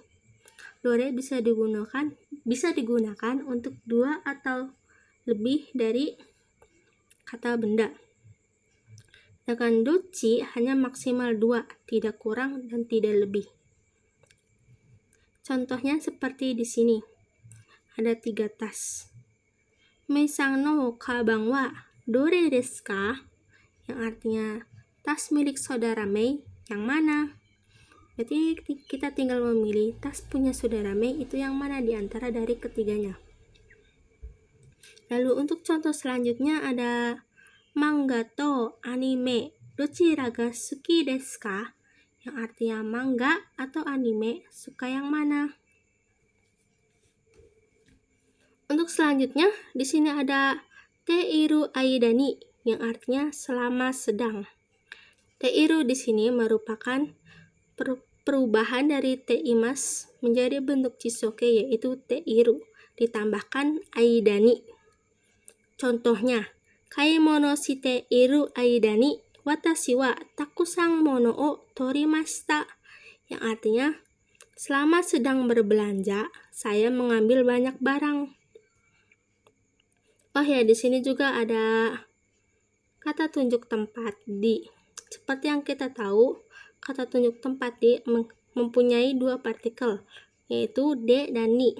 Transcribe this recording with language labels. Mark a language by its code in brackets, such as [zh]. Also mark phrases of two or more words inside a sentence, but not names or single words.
[id] Dore bisa digunakan untuk dua atau lebih dari kata benda. Sedangkan dochi hanya maksimal 2, tidak kurang dan tidak lebih. Contohnya seperti di sini. Ada 3 tas. [ja] メイさんのかばんはどれですか? [id] Yang artinya tas milik saudara Mei yang mana? Berarti kita tinggal memilih tas punya saudara Mei itu yang mana di antara dari ketiganya. Lalu untuk contoh selanjutnya ada [ja] マンガとアニメどちらが好きですか? [id] Yang artinya manga atau anime suka yang mana? Untuk selanjutnya di sini ada [ja] ている間に [id] yang artinya selama sedang. Teiru di sini merupakan perubahan dari teimas menjadi bentuk chisoke yaitu teiru ditambahkan aidani. Contohnya, [ja] 買い物している間に私はたくさん物を取りました, [id] yang artinya selama sedang berbelanja saya mengambil banyak barang. Oh ya, di sini juga ada kata tunjuk tempat di. Seperti yang kita tahu, kata tunjuk tempat di mempunyai 2 partikel, yaitu de dan ni.